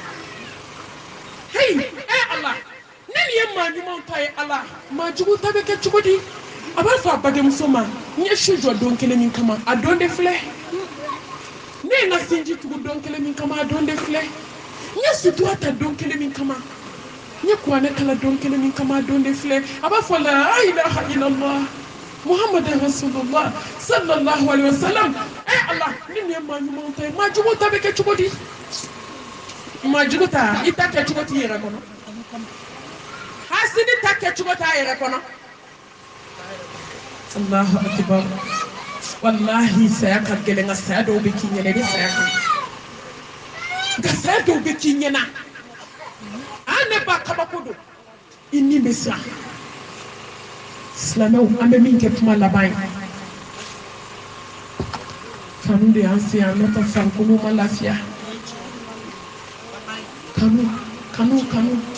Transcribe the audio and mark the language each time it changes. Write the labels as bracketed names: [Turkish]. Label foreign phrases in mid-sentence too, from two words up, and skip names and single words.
[Bambara] hey ala ne nin ye maa ɲumanw ta ye ala maa jugu ta bɛ kɛ cogo di a b'a fɔ a badenmuso ma n ye su jɔ don kelen min kama a don de filɛ ne ye n ka sinji tugu don kelen min kama a don de filɛ n ye sutura ta don kelen min kama n ye kuranɛ kala don kelen min kama a don de filɛ a b'a fɔ [Arabic] لا إله إلا الله محمد رسول الله صلى الله عليه وسلم [Bambara] ala ni nin ye maa ɲumanw ta ye maa jugu ta bɛ kɛ cogo di maa jugu ta i ta kɛ cogo t'i yɛrɛ kɔnɔ hasidi ta kɛ cogo t'a yɛrɛ kɔnɔ [Arabic] الله أكبر والله [Bambara] saya ka gɛlɛn nka saya dɔw bɛ k'i ɲɛna i bɛ saya kan nka saya dɔw bɛ k'i ɲɛna ne ba kabako don i ni bɛ siran silamɛw an bɛ min kɛ kuma laban ye kanu de y'an se yan n'o tɛ farikolo ma lafiya kanu